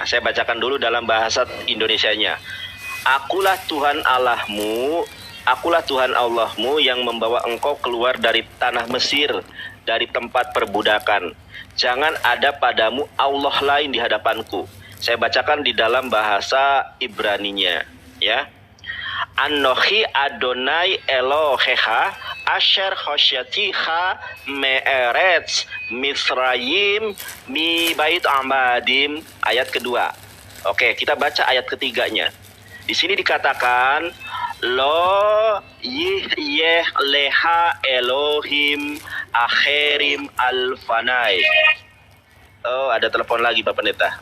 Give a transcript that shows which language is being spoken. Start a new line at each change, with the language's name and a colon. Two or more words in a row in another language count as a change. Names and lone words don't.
Indonesian: Saya bacakan dulu dalam bahasa Indonesianya. Akulah Tuhan Allahmu, akulah Tuhan Allahmu yang membawa engkau keluar dari tanah Mesir, dari tempat perbudakan. Jangan ada padamu Allah lain di hadapanku. Saya bacakan di dalam bahasa Ibraninya, ya.
Hebrew: אנכי יהוה אלהיך אשר הוצאתיך מארץ מצרים מבית עבדים.
Indonesian: Ayat kedua. Oke, kita baca ayat ketiganya. Di sini dikatakan
Hebrew: לא יהיה לך אלהים אחרים על פני.
Indonesian: Oh, ada telepon lagi Pak Pendeta.